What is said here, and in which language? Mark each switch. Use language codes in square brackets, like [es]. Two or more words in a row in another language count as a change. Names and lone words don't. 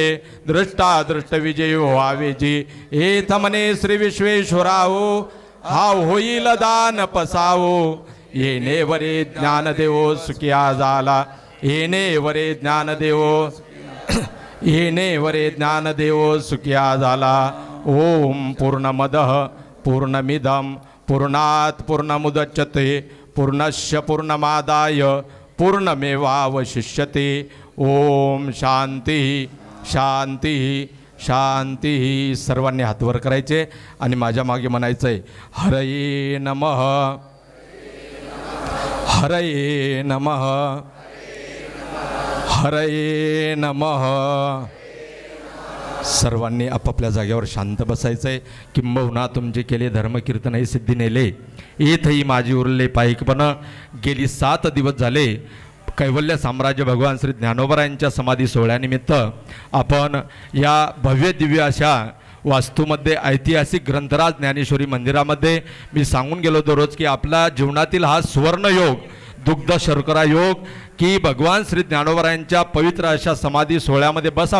[mr] दृष्टा दृष्ट विजयी व्हावे जी, हे थमने श्री विश्वेश्वराहो. हा होईल दान पसावो, येणे वरे ज्ञान देवो सुखिया झाला. येणे वरे ज्ञान देवो येणे वरे ज्ञान देवो सुखिया झाला. [sa] ओम पूर्णमदः पूर्णमिदं पूर्णात् पूर्णमुदच्यते, पूर्णस्य पूर्णमादाय पूर्णमेवावशिष्यते. ओम शांती शांती शांती. [mr] सर्वांनी हातवर करायचे आणि माझ्या मागे म्हणायचं आहे, [sa] हरये नमः हरये नमः हरये नमः. [mr] सर्वांनी आपापल्या जागेवर शांत बसायचं आहे. किंबहुना तुमचे केले धर्मकीर्तनही सिद्धी नेले, येथही माझी उरले पायिकपण. गेली 7 दिवस झाले कैवल्य साम्राज्य भगवान श्री ज्ञानोबरायांच्या समाधी सोहळ्यानिमित्त आपण या भव्य दिव्य अशा वास्तूमध्ये ऐतिहासिक ग्रंथराज ज्ञानेश्वरी मंदिरामध्ये मी सांगून गेलो दररोज की आपला जीवनातील हा सुवर्णयोग, दुग्ध शर्करा योग, की भगवान श्री ज्ञानोबरायांच्या पवित्र अशा समाधी सोहळ्यामध्ये बसा.